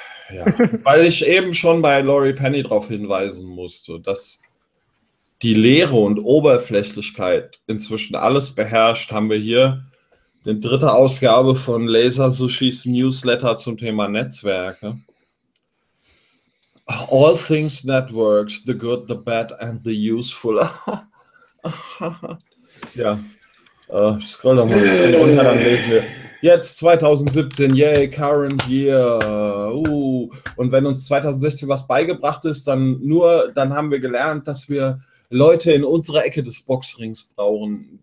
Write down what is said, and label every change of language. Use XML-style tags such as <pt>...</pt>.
<de>Ja, weil ich eben schon bei Lori Penny darauf hinweisen musste, dass die Leere und Oberflächlichkeit inzwischen alles beherrscht, haben wir hier die dritte Ausgabe von Laser Sushis Newsletter zum Thema Netzwerke.</de> <en>All things networks, the good, the bad and the useful.</en> <de>Ja, scroll doch mal ein bisschen runter, dann lesen wir. Jetzt 2017, yay,</de> <en>current year.</en> <de>Und wenn uns 2016 was beigebracht ist, dann haben wir gelernt, dass wir Leute in unserer Ecke des Boxrings brauchen.</de>